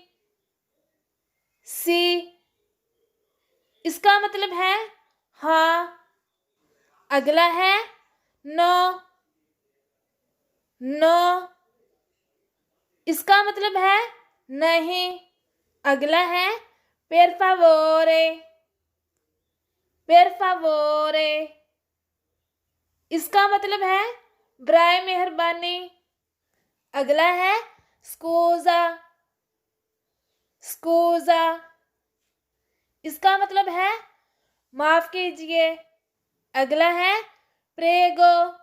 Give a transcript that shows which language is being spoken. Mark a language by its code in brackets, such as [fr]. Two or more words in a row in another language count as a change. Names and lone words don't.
[hi] सी इसका मतलब है हाँ। अगला है नो। नो इसका मतलब है नहीं। अगला है [it] per favore। per favore [hi] इसका मतलब है बराए मेहरबानी। अगला है स्कूजा। स्कूजा इसका मतलब है माफ कीजिए। अगला है प्रेगो।